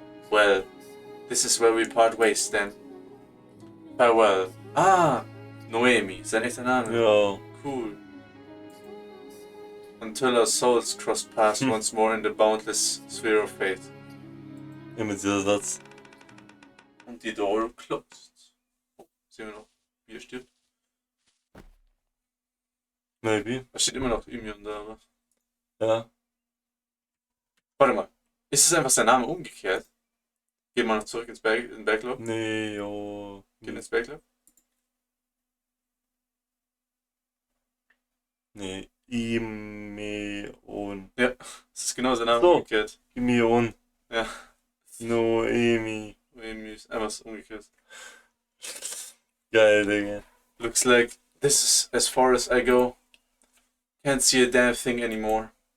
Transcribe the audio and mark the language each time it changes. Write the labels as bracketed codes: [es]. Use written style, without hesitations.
[en] Well, this is where we part ways then. Farewell. [de] Ah, Noemi, sein echter Name. Ja. Cool. [en] Until our souls cross paths once more in the boundless sphere of fate. [de] Immer dieser Satz. Und die Door closed. Oh, sehen wir noch, wie er stirbt? [en] Maybe. [de] Da steht immer noch Imion da, aber. Ja. Warte mal. Ist es einfach sein Name umgekehrt? Gehen wir noch zurück ins Backlog? Nee, jo. Gehen ins Backlog? Nee. Imeon. Ja, es ist genau sein Name So. umgekehrt. Imeon. Ja. Noemi. Noemi ist einfach so umgekehrt. Geil, Digga. [en] Looks like this is as far as I go. Can't see a damn thing anymore.